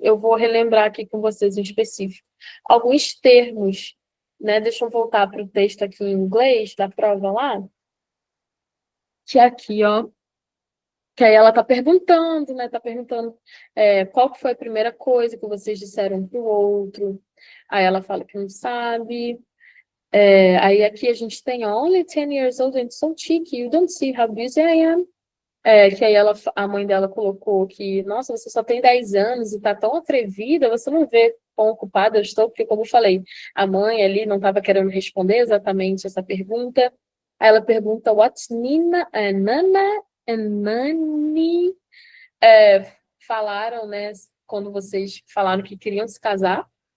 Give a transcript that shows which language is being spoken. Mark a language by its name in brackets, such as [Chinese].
[Portuguese] Eu vou relembrar aqui com vocês em específico. Alguns termos, né? Deixa eu voltar para o texto aqui em inglês, da prova lá, que é aqui, ó, que aí ela está perguntando, né? Está perguntando qual que foi a primeira coisa que vocês disseram um para o outro. Aí ela fala que não sabe. Aí aqui a gente tem [English] only 10 years old and so cheeky, you don't see how busy I am. [Portuguese] Que aí a mãe dela colocou que, nossa, você só tem 10 anos e tá tão atrevida, você não vê quão ocupada eu estou, porque, como eu falei, a mãe ali não estava querendo responder exatamente essa pergunta. Aí ela pergunta, [English] what's [Portuguese] Nana and Nani falaram, né, quando vocês falaram que queriam se casar.